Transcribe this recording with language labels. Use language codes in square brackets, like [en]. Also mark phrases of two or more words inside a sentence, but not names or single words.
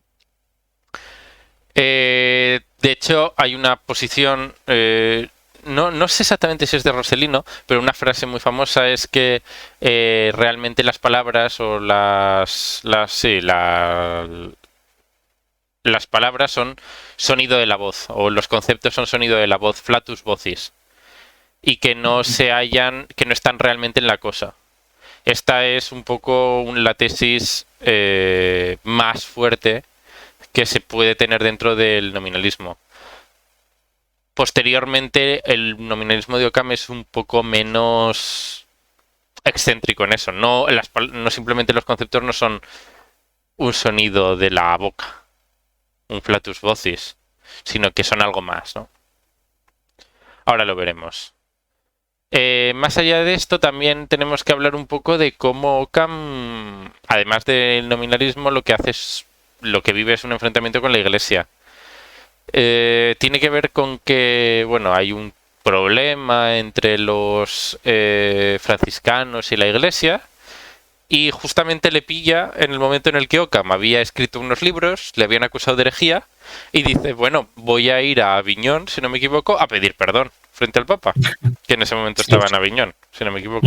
[es] De hecho, hay una posición, no sé exactamente si es de Rossellino, pero una frase muy famosa es que realmente las palabras o las palabras son sonido de la voz, o los conceptos son sonido de la voz, [la] flatus vocis, [es] y que no que no están realmente en la cosa. Esta es un poco la tesis más fuerte que se puede tener dentro del nominalismo. Posteriormente, el nominalismo de Occam es un poco menos excéntrico en eso. No simplemente los conceptos no son un sonido de la boca, un [la] flatus vocis, [es] sino que son algo más, ¿no? Ahora lo veremos. Más allá de esto, también tenemos que hablar un poco de cómo Occam, además del nominalismo, lo que hace es lo que vive es un enfrentamiento con la Iglesia. Tiene que ver con que, bueno, hay un problema entre los franciscanos y la Iglesia, y justamente le pilla en el momento en el que Occam había escrito unos libros, le habían acusado de herejía, y dice, bueno, voy a ir a Aviñón, si no me equivoco, a pedir perdón frente al Papa, que en ese momento estaba en Aviñón, si no me equivoco.